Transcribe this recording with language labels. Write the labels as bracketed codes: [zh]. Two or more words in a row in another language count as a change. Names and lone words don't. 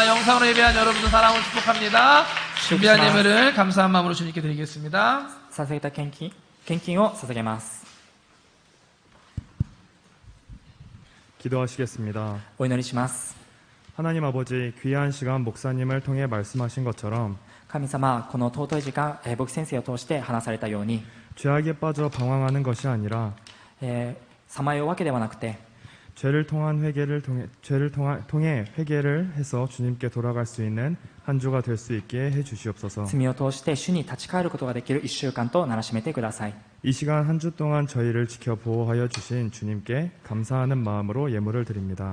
[ko] 영상으로 예배한 여러분들 사랑을 축복합니다. 준비한 예물을 감사한 마음으로 주님께 드리겠습니다. [ja] 捧げた献金を捧げます。 [ko] 기도하시겠습니다. [ja] お祈りします。 [ko] 하나님 아버지, 귀한 시간 목사님을 통해 말씀하신 것처럼 [ja] 神様、この尊い時間、牧師先生を通して話されたように、 [ko] 죄악에 빠져 방황하는 것이 아니라 [ja] さまようわけではなくて、 [ko] 죄를 통해 회개를 해서 주님께 돌아갈 수 있는 한 주가 될 수 있게 해 주시옵소서. [ja] 罪を通して主に立ち返ることができる1週間とならしめてください。 [ko] 이 시간 한 주 동안 저희를 지켜 보호하여 주신 주님께 감사하는 마음으로 예물을 드립니다.